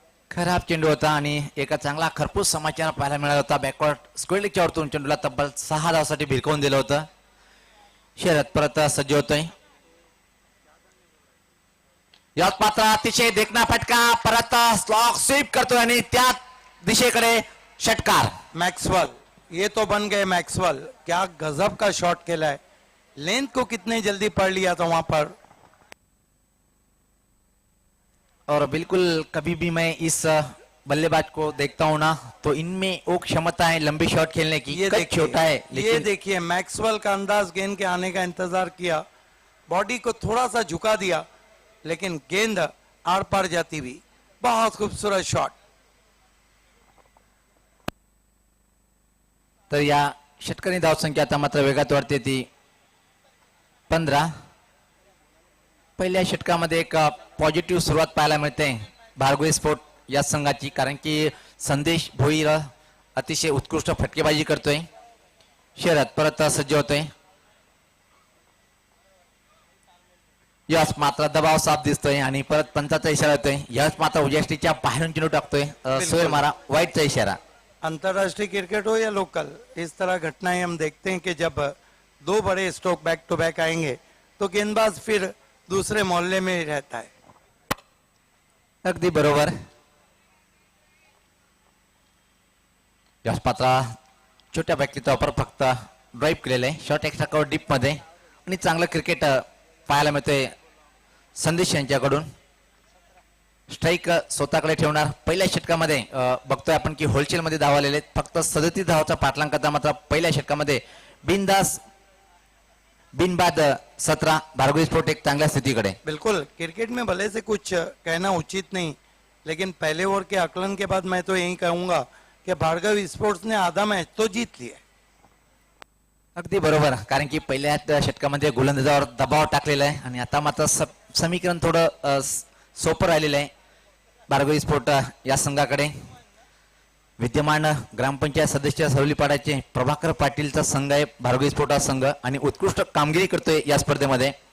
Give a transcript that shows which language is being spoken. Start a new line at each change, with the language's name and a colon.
Marathi: खराब चेंडू होता आणि एका चांगला खरपूस समाचार पाहायला मिळाला होता. बॅकवर्ड स्क्वेअरच्या वरतून चेंडूला तब्बल 6 धावासाठी भिरकवून दिलं होतं. शरद परत सज्ज होतोय. यात मात्र अतिशय देखना फटका, परत स्लॉग स्वीप करतोय आणि त्या दिशेकडे षटकार.
Hindi: मैक्सवेल, ये तो बन गए मैक्सवेल. क्या गजब का शॉट खेला है. लेंथ को कितने जल्दी पढ़ लिया था वहां पर. और बिल्कुल कभी भी मैं इस बल्लेबाज को देखता हूं ना तो इनमें वो क्षमता है लंबी शॉट खेलने की। ये कद छोटा है देखिए, ये लेकिन देखिए मैक्सवेल का अंदाज, गेंद के आने का इंतजार किया, बॉडी को थोड़ा सा झुका दिया, लेकिन गेंद आर पार जाती हुई। बहुत खूबसूरत शॉट।
Marathi: तर या षटकांनी धावसंख्या आता मात्र वेगात वाढते ती 15. पहिल्या षटकामध्ये एक पॉझिटिव्ह सुरुवात पाहायला मिळते भार्गवी स्पोर्ट या संघाची, कारण की संदेश भोईर अतिशय उत्कृष्ट फटकेबाजी करतोय, शर्यत परत सज्ज होतोय. यश मात्र दबाव साफ दिसतोय आणि परत पंचाचा इशारा होतोय. यश मात्र उजेष्टीच्या बाहेरून चेंडू टाकतोय. सोयर मारा वाईटचा इशारा.
Hindi: अंतरराष्ट्रीय क्रिकेट हो या लोकल, इस तरह घटनाएं हम देखते हैं कि जब दो बड़े स्ट्रोक बैक टू बैक आएंगे तो गेंदबाज फिर दूसरे मोहल्ले में ही रहता है.
Marathi: अगदी बरोबर. यश पात्र छोट्या बॅटलीचा वापर फक्त ड्राईव्ह केलेला आहे, शॉर्ट एक्स्ट्रा कव्हर डीप मध्ये, आणि चांगलं क्रिकेट पाहायला मिळतंय संदेश यांच्याकडून. स्ट्राईक स्वतःकडे ठेवणार. पहिल्या षटकामध्ये बघतोय आपण की होलसेल मध्ये धाव आलेले आहेत. फक्त 37 धावाचा पाठलाग करता मात्र पहिल्या षटकामध्ये बिनदास बिनबाद 17 भार्गवी स्पोर्ट एक चांगल्या स्थितीकडे.
Hindi: बिल्कुल, क्रिकेट में भले से कुछ कहना उचित नहीं, लेकिन पहले ओवर के आकलन के बाद मैं तो यही कहूंगा कि भार्गव स्पोर्ट्स ने आधा मैच तो जीत लिया.
Marathi: अगदी बरोबर, कारण की पहिल्या षटकामध्ये गोलंदाजावर दबाव टाकलेला आहे आणि आता मात्र समीकरण थोडं सोपं राहिलेलं आहे भार्गवी स्पोर्ट या संघाकडे. विद्यमान ग्रामपंचायत सदस्य सवलीपाड्याचे प्रभाकर पाटीलचा संघ आहे भार्गवी स्पोर्ट हा संघ, आणि उत्कृष्ट कामगिरी करतोय या स्पर्धेमध्ये.